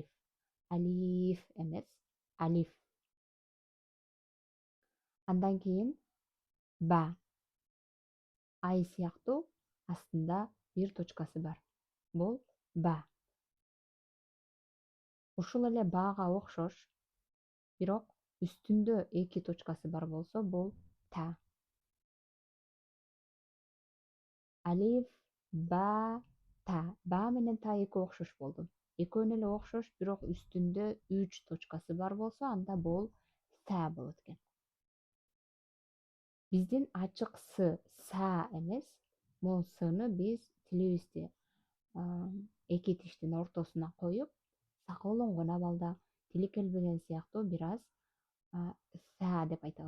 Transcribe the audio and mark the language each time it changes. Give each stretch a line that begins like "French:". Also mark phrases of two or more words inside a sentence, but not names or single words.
Kyrgyz: Алиф эмес, алиф. Андан кийин ба. Ай сыяктуу астында бир точкасы бар. Бул ба. Ушул эле бага окшош, бирок үстүндө эки точкасы бар болсо, бул та. Алиф, ба, та. Ба менен та эки окшош болду. Экөөнү эле окшош, бирок үстүндө 3 точкасы бар болсо, анда бул са болот экен. Биздин ачык с, са эмес. Могу сны биз тилибизди эки тиштин ортосуна коюп, сакоолонгон абалда тили келбеген сыяктуу бир аз са деп айтабыз.